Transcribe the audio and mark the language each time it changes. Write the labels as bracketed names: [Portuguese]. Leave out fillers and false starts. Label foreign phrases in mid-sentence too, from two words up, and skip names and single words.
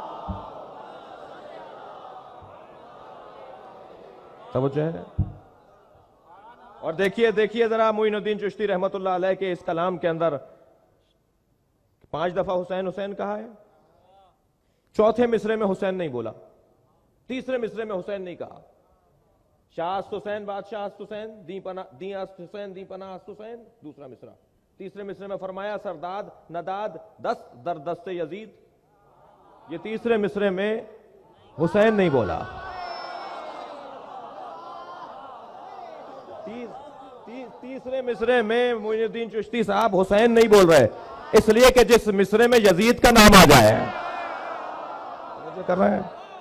[Urdu] سمجھے؟ اور دیکھیے ذرا معین الدین چشتی رحمت اللہ علیہ کے اس کلام کے اندر 5 دفعہ حسین حسین کہا ہے، 4تھے مصرے میں حسین نہیں بولا، 3سرے مصرے میں حسین نہیں کہا۔ [Persian] شاہ است حسین بادشاہ است حسین دیں است حسین دیں پناہ است حسین، [Urdu] دوسرا مصرع۔ 3سرے مصرے میں فرمایا [Persian] سرداد نداد دست در دست یزید، [Urdu] یہ 3سرے مصرے میں حسین نہیں بولا۔ تیسرے مصرے میں معین الدین چشتی صاحب حسین نہیں بول رہے، اس لیے کہ جس مصرے میں یزید کا نام آ جائے کر رہے ہیں۔